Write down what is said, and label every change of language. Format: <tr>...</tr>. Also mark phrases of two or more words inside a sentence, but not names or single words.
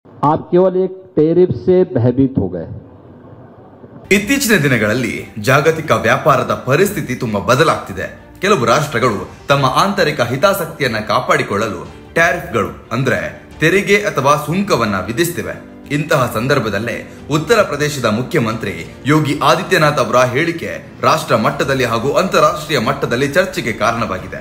<hi>आप केवल एक टैरिफ से भयभीत हो गए।</hi> <kn>ಇತ್ತೀಚಿನ ದಿನಗಳಲ್ಲಿ ಜಾಗತಿಕ ವ್ಯಾಪಾರದ ಪರಿಸ್ಥಿತಿ ತುಂಬಾ ಬದಲಾಗ್ತಿದೆ. ಕೆಲವು ರಾಷ್ಟ್ರಗಳು ತಮ್ಮ ಆಂತರಿಕ ಹಿತಾಸಕ್ತಿಯನ್ನ ಕಾಪಾಡಿಕೊಳ್ಳಲು ಟ್ಯಾರಿಫ್ಗಳು ಅಂದ್ರೆ ತೆರಿಗೆ ಅಥವಾ ಸುಂಕವನ್ನ ವಿಧಿಸ್ತಿವೆ. ಇಂತಹ ಸಂದರ್ಭದಲ್ಲೇ ಉತ್ತರ ಪ್ರದೇಶದ ಮುಖ್ಯಮಂತ್ರಿ ಯೋಗಿ ಆದಿತ್ಯನಾಥ್ ಅವರ ಹೇಳಿಕೆ ರಾಷ್ಟ್ರ ಮಟ್ಟದಲ್ಲಿ ಹಾಗೂ ಅಂತಾರಾಷ್ಟ್ರೀಯ ಮಟ್ಟದಲ್ಲಿ ಚರ್ಚೆಗೆ ಕಾರಣವಾಗಿದೆ.</kn>